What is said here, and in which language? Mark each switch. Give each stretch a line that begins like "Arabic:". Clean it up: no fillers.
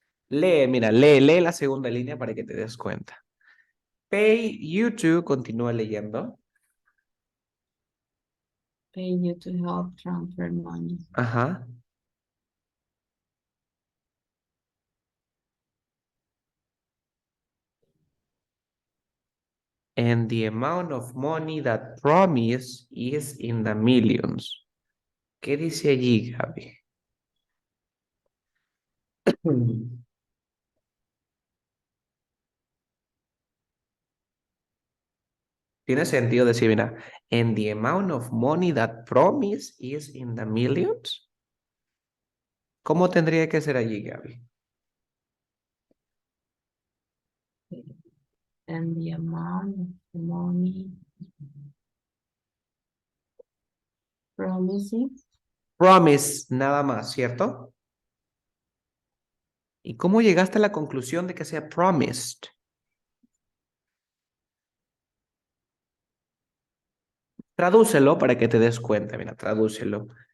Spanish: Lee, mira, lee la segunda línea para que te des cuenta.
English: Pay you to,
Spanish: continúa leyendo.
English: Pay you to help transfer money.
Spanish: Ajá.
English: And the amount of money that promise is in the millions.
Spanish: ¿Qué dice allí, Gaby? Tiene sentido decir, mira,
English: and the amount of money that promise is in the millions.
Spanish: ¿Cómo tendría que ser allí, Gaby?
English: And the amount of money promising.
Spanish: Promise, nada más, ¿cierto? ¿Y cómo llegaste a la conclusión de que sea promised? Tradúcelo para que te des cuenta, mira, tradúcelo.